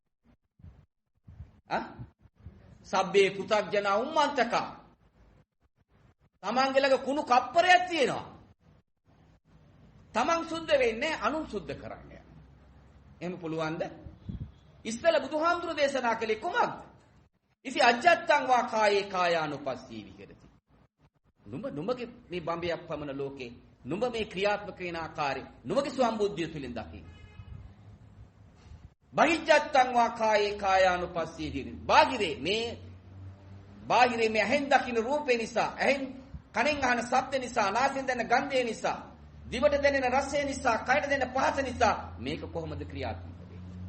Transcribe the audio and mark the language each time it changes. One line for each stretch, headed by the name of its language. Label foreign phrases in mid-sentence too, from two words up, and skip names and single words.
Pali: සබ්බේ පෘථග්ජන උම්මන්තක
Sinhala: තමන්ගේ ළඟ කුණු කප්පරයක් තියෙනවා තමන් සුද්ධ වෙන්නේ අනුන් සුද්ධ කරන්නේ එහෙම පුළුවන්ද ඉස්සෙල්ලා බුදුහාමුදුරු දේශනා කළේ කොහොමද
Pali: ඉති අජත්තං වා කායේ කායානුපස්සී විහෙරති
Sinhala: නුඹගේ මේ බඹයක් පමණ ලෝකේ නුඹ මේ ක්‍රියාත්මක වෙන ආකාරය නුඹගේ සම්බුද්ධිය තුලින් දකින්න
Pali: බහිජ්ජත්තං වා කායේ කායානුපස්සී විහෙරති
Sinhala: බාහිරේ මේ ඇහෙන් දකින්න රූපේ නිසා ඇහෙන් කනෙන් අහන ශබ්ද නිසා නාසයෙන් දැනෙන ගන්ධය නිසා දිවට දැනෙන රසය නිසා කයට දැනෙන පහස නිසා මේක කොහොමද ක්‍රියාත්මක වෙන්නේ